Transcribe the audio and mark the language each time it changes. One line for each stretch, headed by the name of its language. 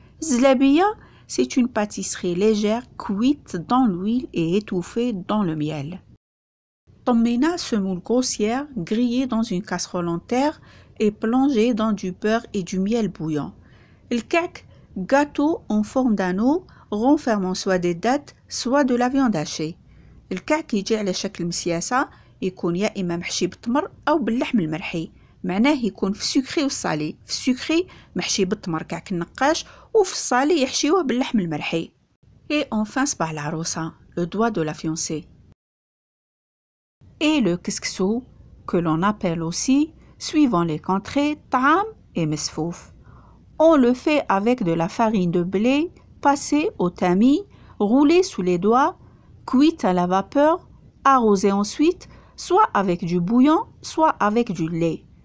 French: Zlabiya, c'est une pâtisserie légère cuite dans l'huile et étouffée dans le miel. Tommina, semoule grossière grillée dans une casserole en terre et plongée dans du beurre et du miel bouillant. Le kak, gâteau en forme d'anneau renfermant soit des dattes soit de la viande hachée.
Arabic: Le kak يجي على شكل مسياسة يكون يا إما محشي بالتمر أو باللحم المرحي. معناه يكون في السكري والصالي. في السكري محشي بالتمر كعك النقاش وفي الصالي يحشيوه باللحم المرحي.
French: Et enfin صباع العروسة, le doigt de la fiancée. Et le keskesou, que l'on appelle aussi, suivant les contrées, ta'am et mesfouf. On le fait avec de la farine de blé passée au tamis, roulée sous les doigts, cuite à la vapeur, arrosée ensuite, soit avec du bouillon, soit avec du lait.